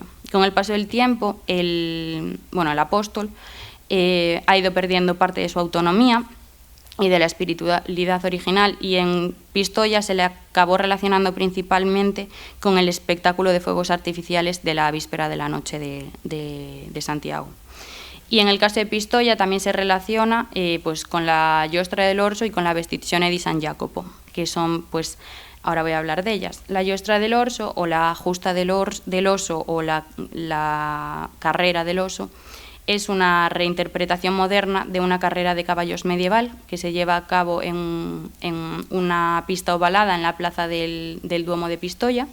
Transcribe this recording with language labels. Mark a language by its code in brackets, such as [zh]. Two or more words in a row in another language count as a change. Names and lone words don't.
[es] Con el paso del tiempo, el apóstol ha ido perdiendo parte de su autonomía y de la espiritualidad original, y en Pistoia se le acabó relacionando principalmente con el espectáculo de fuegos artificiales de la víspera de la noche de Santiago. Y en el caso de Pistoia también se relaciona pues, con la Giostra dell'Orso y con la Vestizione di San Jacopo, que son, pues, ahora voy a hablar de ellas. La Giostra dell'Orso o la Justa del Oso o la Carrera del Oso es una reinterpretación moderna de una carrera de caballos medieval que se lleva a cabo en una pista ovalada en la plaza del Duomo de Pistoia.